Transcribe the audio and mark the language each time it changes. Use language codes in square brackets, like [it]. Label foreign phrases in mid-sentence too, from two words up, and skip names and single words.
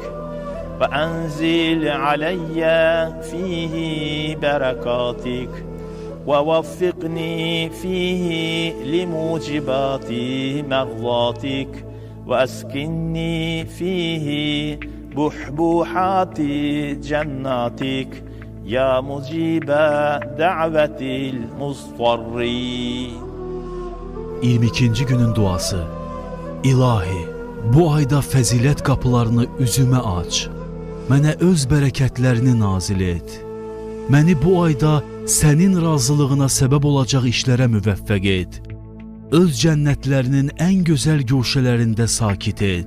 [ar] وأنزل علي فيه بركاتك ووفقني فيه لموجبات مرضاتك وأسكني فيه بحبوحات جناتك يا مجيب دعوة المضطرين. [az] 22-ci günün duası. İlahi, bu ayda fəzilət qapılarını üzümə aç. Mənə öz bərəkətlərini nazil et. Məni bu ayda sənin razılığına səbəb olacaq işlərə müvəffəq et. Öz cənnətlərinin ən gözəl güşələrində sakit et.